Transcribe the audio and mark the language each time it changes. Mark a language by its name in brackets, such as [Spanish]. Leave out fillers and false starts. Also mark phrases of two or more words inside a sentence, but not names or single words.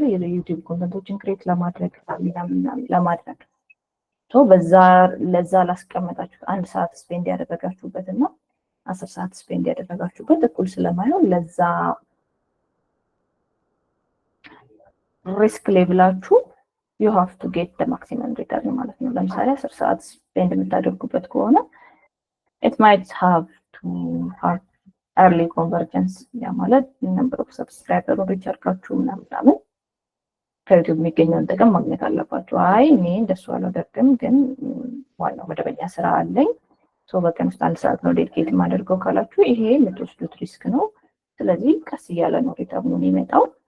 [Amharic] የዩቲዩብ ኮንተንቶችን ክሬት ለማድረግ ለማድረግ በዛ ለዛ ላስቀመጣችሁት 1 ሰዓት ስፔንድ ያደረጋችሁበት እና 10 ሰዓት ስፔንድ ያደረጋችሁበት እኩል ስለማይሆን ለዛ ሪስክ ሌቭላችሁ [English] you have to get the maximum return [Amharic] ማለት ነው። ለምሳሌ 10 ሰዓት ስፔንድ የምታደርጉበት ከሆነ [English] it might have to have early convergence [Amharic] ያ ማለት [English] number of subscriber [Amharic] ሪች አድርጋችሁ ምናምን ከዩቲዩብ የሚገኘውን ጥቅም ማግኘት አለባችሁ። አይ እኔ እንደሱ አላደርግም ግን ዋናው መደበኛ ስራ አለኝ በቀን ውስጥ 1 ሰዓት ነው ዴዲኬት የማደርገው ካላችሁ ይሄ የምትወስዱት ሪስክ ነው። ስለዚህ ቀስ እያለ ነው ሪተርኑ የሚመጣው።